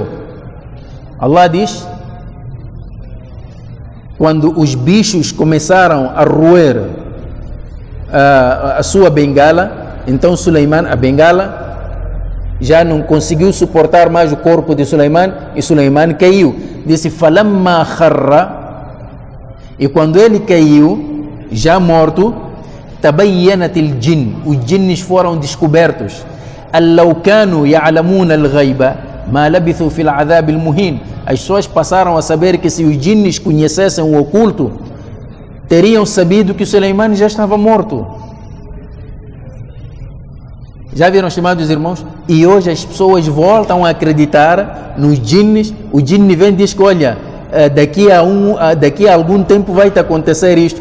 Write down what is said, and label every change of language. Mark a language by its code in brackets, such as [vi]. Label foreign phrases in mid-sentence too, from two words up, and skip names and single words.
[pt] Allah diz: quando os bichos começaram a roer a sua bengala, então Sulaiman, a bengala, já não conseguiu suportar mais o corpo de Sulaiman, e Sulaiman caiu. Disse: [ar] فلما خر, [pt] e quando ele caiu, já morto, [ar] تبينت الجن, [pt] os jinns foram descobertos. [ar] أن لو كانوا يعلمون الغيب ما لبثوا في العذاب المهين. [pt] As pessoas passaram a saber que se os jinns conhecessem o oculto, teriam sabido que Sulaiman já estava morto. Já viram, estimados irmãos? E hoje as pessoas voltam a acreditar nos jinns. O jinn vem e diz que, olha, daqui a algum tempo vai te acontecer isto.